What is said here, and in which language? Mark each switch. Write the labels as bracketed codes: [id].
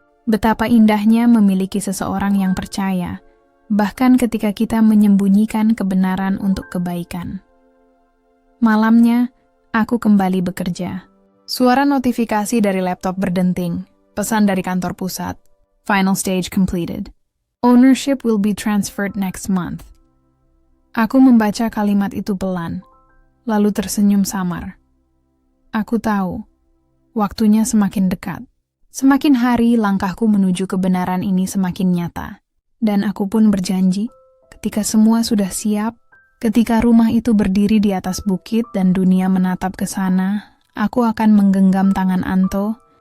[id] Betapa indahnya memiliki seseorang yang percaya, bahkan ketika kita menyembunyikan kebenaran untuk kebaikan. Malamnya, aku kembali bekerja. Suara notifikasi dari laptop berdenting. Pesan dari kantor pusat. [en] Final stage completed. Ownership will be transferred next month. [id] Aku membaca kalimat itu pelan, lalu tersenyum samar. Aku tahu, waktunya semakin dekat. Semakin hari, langkahku menuju kebenaran ini semakin nyata. Dan aku pun berjanji, ketika semua sudah siap, ketika rumah itu berdiri di atas bukit dan dunia menatap ke sana, aku akan menggenggam tangan Anto